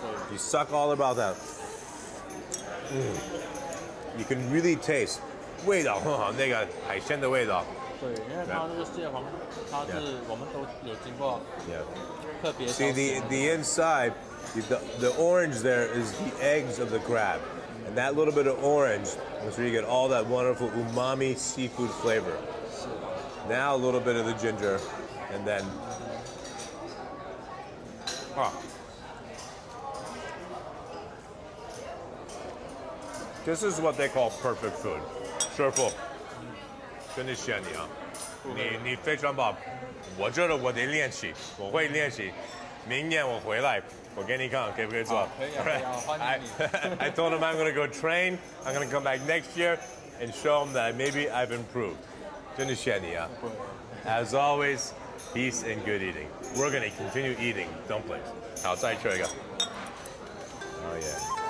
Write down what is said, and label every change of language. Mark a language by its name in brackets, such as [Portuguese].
[English] You suck all the broth out. You can really taste [Chinese] 味道很好，那个海鲜的味道。对，因为它这个蟹黄，它是我们都有经过 [English] Yeah. [Chinese] 特别 [English] See [Chinese] 挑选 [English] the inside, the orange there is the eggs of the crab, and that little bit of orange is where you get all that wonderful umami seafood flavor. [Chinese] 是的， [English] Now a little bit of the ginger, and then this is what they call perfect food. [Chinese] 师傅，真的谢你啊，你非常棒，我觉得我得练习，我会练习，明年我回来。我给你看，可不可以做？可以啊，可以啊，欢迎你。 [English] I told him I'm going to go train. I'm going to come back next year and show him that maybe I've improved. [Chinese] 真的谢你啊。 [English] As always, peace and good eating. We're going to continue eating dumplings. [Chinese] 好，再吃一个。Oh yeah.